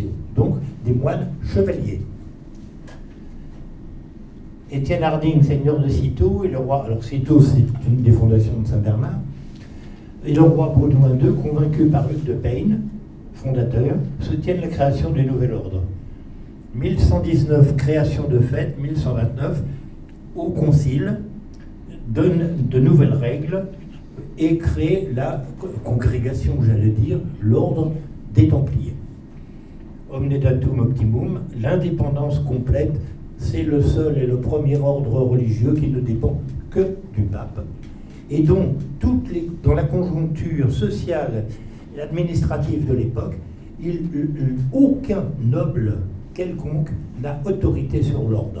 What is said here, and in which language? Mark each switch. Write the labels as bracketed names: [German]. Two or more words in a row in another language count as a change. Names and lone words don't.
[French] Donc, des moines chevaliers. Étienne Harding, seigneur de Cîteaux, et le roi, alors Cîteaux, c'est une des fondations de Saint-Bernard, et le roi Baudouin II, convaincu par Hugues de Payne, fondateur, soutiennent la création du nouvel ordre. 1119, création de fête, 1129, au concile, donne de nouvelles règles et crée la congrégation, j'allais dire, l'ordre des Templiers. [Latin] Omne datum optimum, [French] l'indépendance complète, c'est le seul et le premier ordre religieux qui ne dépend que que du pape, et dont dans la conjoncture sociale et administrative de l'époque, aucun noble quelconque n'a autorité sur l'ordre.